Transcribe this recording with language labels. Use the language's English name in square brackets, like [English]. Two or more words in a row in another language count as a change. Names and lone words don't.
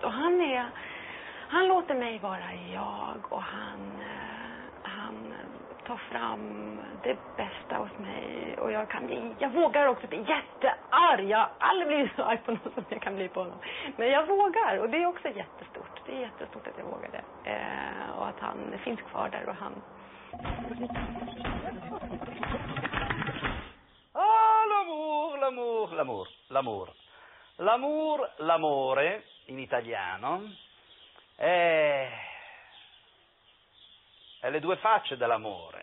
[Swedish] Och han låter mig vara jag och han tar fram det bästa hos mig. Och jag vågar också bli jättearg. Jag har aldrig blivit så arg på någon som jag kan bli på honom. Men jag vågar och det är också jättestort. Det är jättestort att jag vågar det. Och att han finns kvar där och han... [Italian] L'amore in italiano è le due facce dell'amore.